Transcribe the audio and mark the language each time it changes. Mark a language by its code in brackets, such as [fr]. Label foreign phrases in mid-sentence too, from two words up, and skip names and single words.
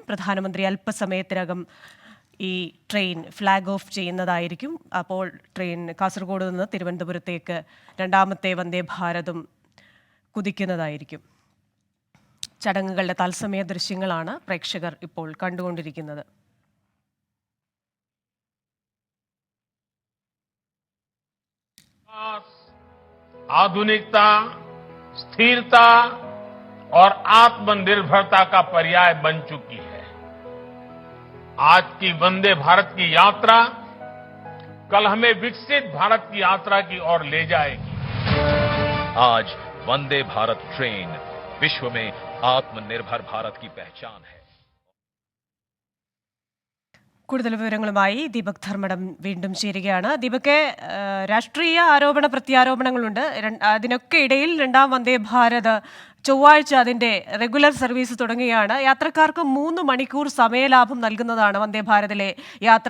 [ml] പ്രധാനമന്ത്രി അല്പസമയത്തിനകം ഈ ട്രെയിൻ ഫ്ലാഗ് ഓഫ് ചെയ്യുന്നതായിരിക്കും. അപ്പോൾ ട്രെയിൻ കാസർഗോഡ് നിന്ന് തിരുവനന്തപുരത്തേക്ക് രണ്ടാമത്തെ വന്ദേ ഭാരതും കുതിക്കുന്നതായിരിക്കും. ചടങ്ങുകളുടെ തത്സമയ ദൃശ്യങ്ങളാണ് പ്രേക്ഷകർ ഇപ്പോൾ കണ്ടുകൊണ്ടിരിക്കുന്നത്. [hi] आधुनिकता, स्थिरता और आत्मनिर्भरता का पर्याय बन चुकी है। आज की वंदे भारत की यात्रा कल हमें विकसित भारत की यात्रा की ओर ले जाएगी। आज वंदे भारत ट्रेन विश्व में आत्मनिर्भर भारत की पहचान है. [ml] കൂടുതൽ വിവരങ്ങളുമായി ദീപക് ധർമ്മടം വീണ്ടും ചേരുകയാണ്. ദീപകെ, രാഷ്ട്രീയ ആരോപണ പ്രത്യാരോപണങ്ങളുണ്ട്. അതിനൊക്കെ ഇടയിൽ രണ്ടാം വന്ദേ ഭാരത് ചൊവ്വാഴ്ച അതിന്റെ റെഗുലർ സർവീസ് തുടങ്ങുകയാണ്. യാത്രക്കാർക്ക് 3 മണിക്കൂർ സമയലാഭം നൽകുന്നതാണ് വന്ദേ ഭാരതിലെ യാത്ര.